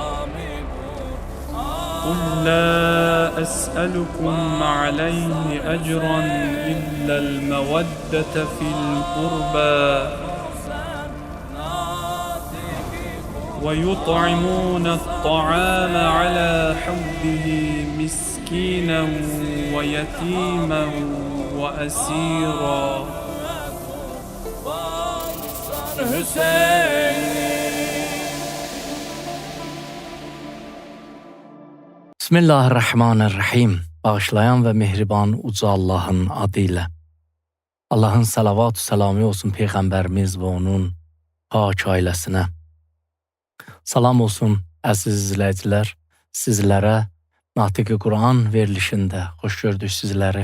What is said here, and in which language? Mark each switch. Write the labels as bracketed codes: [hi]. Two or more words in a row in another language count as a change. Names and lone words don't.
[ar] قل لا أسألكم عليه أجرا إلا المودة في القربى ويطعمون الطعام على حبه مسكينا ويتيما وأسيرا. Bismillahirrahmanirrahim. [az] Bağışlayan və mehriban uca Allahın adıyla. Allahın salavat-ı selamı olsun Peyğəmbərimiz və onun pak ailəsinə. Salam olsun əziz izləyicilər, sizlərə Natiq-i Quran verilişində xoş gördük sizləri.